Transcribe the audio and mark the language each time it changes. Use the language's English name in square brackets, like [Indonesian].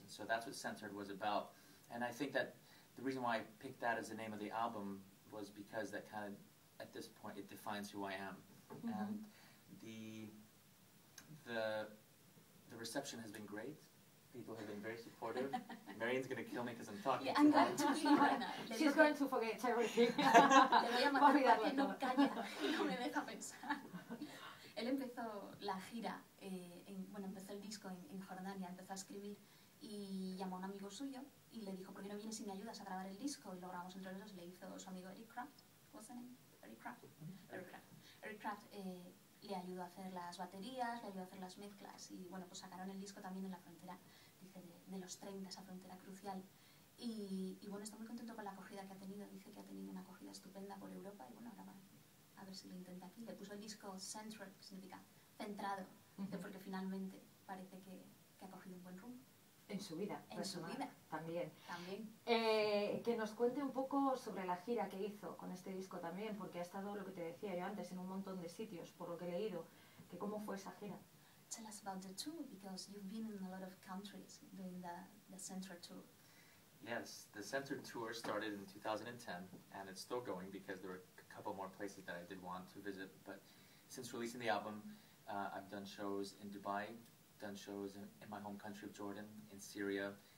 [English] And so that's what Centered was about. And I think that the reason why I picked that as the name of the album was because that kind of, at this point, it defines who I am. Mm-hmm. And the reception has been great. People have been very supportive. Marian's going to kill me because I'm talking. Yeah, I'm going to kill Mariana. She's going to forget everything. [Spanish] Le voy a matar porque no calla, no me deja pensar. Él empezó la gira, bueno, empezó el disco en Jordania, empezó a escribir y llamó a un amigo suyo y le dijo, ¿por qué no vienes y me ayudas a grabar el disco? Y lo grabamos entre los dos, le hizo su amigo Eric Kraft. [English] What's the name? [Spanish] Eric Kraft. Eric Kraft le ayudó a hacer las baterías, le ayudó a hacer las mezclas y bueno, pues sacaron el disco también en la frontera, dice, de los 30, esa frontera crucial. Y bueno, está muy contento con la acogida que ha tenido, dice que ha tenido una acogida estupenda por Europa y bueno, ahora va a ver si lo intenta aquí. Le puso el disco Centered, que significa centrado, porque finalmente parece que ha cogido un buen rumbo. En su vida personal, su vida. También. También. Que nos cuente un poco sobre la gira que hizo con este disco también, porque ha estado, lo que te decía yo antes, en un montón de sitios, por lo que he leído. Que ¿Cómo fue esa gira? [English] Tell us about the tour, because you've been in a lot of countries doing the Centered tour. Yes, the Centered tour started in 2010, and it's still going because there were a couple more places that I did want to visit. But since releasing the album, I've done shows in Dubai, done shows in my home country of Jordan, in Syria.